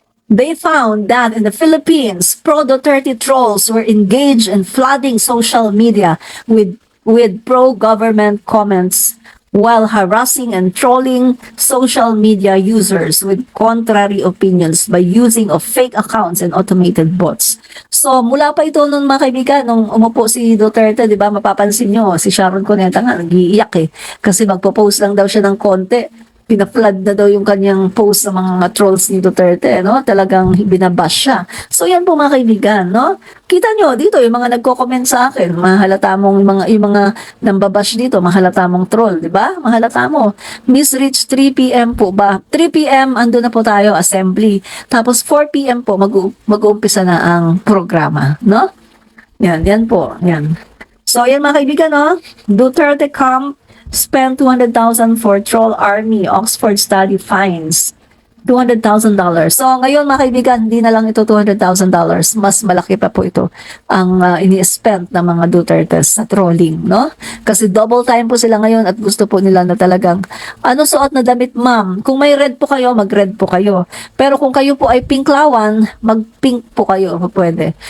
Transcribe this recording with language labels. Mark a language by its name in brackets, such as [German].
[English] They found that in the Philippines, pro-Duterte trolls were engaged in flooding social media with pro-government comments while harassing and trolling social media users with contrary opinions by using of fake accounts and automated bots. [Filipino] So, mula pa ito noon mga kaibigan, nung umupo si Duterte, di ba, mapapansin nyo, si Sharon Cuneta nga, nag-iiyak kasi magpo-post lang daw siya ng konti. Pina-flood na daw yung kanyang post sa mga trolls ni Duterte, no? Talagang binabash siya. So yan po mga kaibigan, no? Kita nyo dito yung mga nagko-comment sa akin, mahalata mong yung mga nambabash dito, mahalata mong troll, di ba? Mahalata mo. Miss Rich 3 PM po ba? 3 PM ando na po tayo assembly. Tapos 4 PM po mag-uumpisa na ang programa, no? Yan po, yan. So yan mga kaibigan, no? [English] Duterte camp spent 200,000 for troll army, Oxford study finds. $200,000. [Filipino] So, ngayon mga kaibigan, hindi na lang ito $200,000. Mas malaki pa po ito ang ini-spend ng mga Duterte sa trolling, no? Kasi double time po sila ngayon at gusto po nila na talagang, ano suot na damit, ma'am? Kung may red po kayo, mag-red po kayo. Pero kung kayo po ay pinklawan, mag-pink po kayo, pwede.